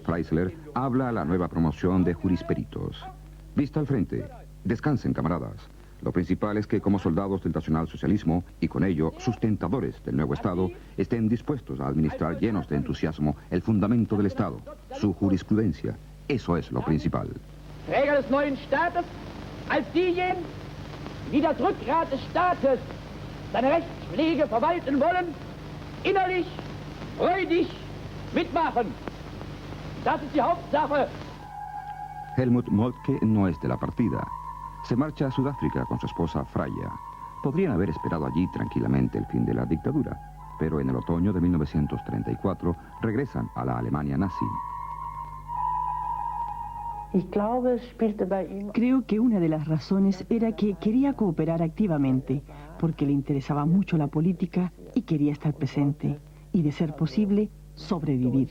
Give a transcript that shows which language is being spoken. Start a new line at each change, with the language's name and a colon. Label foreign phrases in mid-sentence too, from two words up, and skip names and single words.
Spanish: Freisler, habla a la nueva promoción de jurisperitos. Vista al frente. Descansen, camaradas. Lo principal es que como soldados del nacionalsocialismo, y con ello sustentadores del nuevo Estado, estén dispuestos a administrar llenos de entusiasmo el fundamento del Estado, su jurisprudencia. Eso es lo principal.
German: Träger des neuen Staates als diejenigen, die das Rückgrat des Staates, seine Rechtspflege verwalten wollen, innerlich, freudig mitmachen. Das ist die Hauptsache.
Spanish: Helmut Moltke no es de la partida. Se marcha a Sudáfrica con su esposa Freya. Podrían haber esperado allí tranquilamente el fin de la dictadura, pero en el otoño de 1934 regresan a la Alemania nazi. Creo que una de las razones era que quería cooperar activamente, porque le interesaba mucho la política y quería estar presente, y de ser posible, sobrevivir.